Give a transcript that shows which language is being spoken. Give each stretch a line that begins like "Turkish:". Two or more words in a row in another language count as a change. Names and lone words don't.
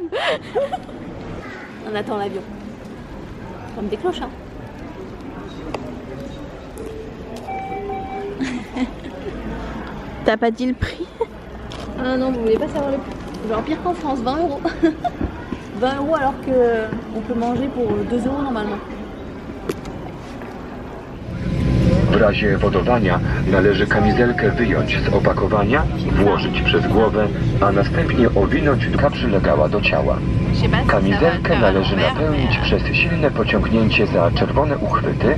French: On attend l'avion. Comme des cloches hein. T'as pas dit le prix? Ah non, vous voulez pas savoir le prix? Genre pire qu'en France, 20 €. 20 € alors que on peut manger pour 2 € normalement.
Polish: W razie wodowania należy kamizelkę wyjąć z opakowania, włożyć przez głowę, a następnie owinąć, by przylegała do ciała. Kamizelkę należy napełnić przez silne pociągnięcie za czerwone uchwyty.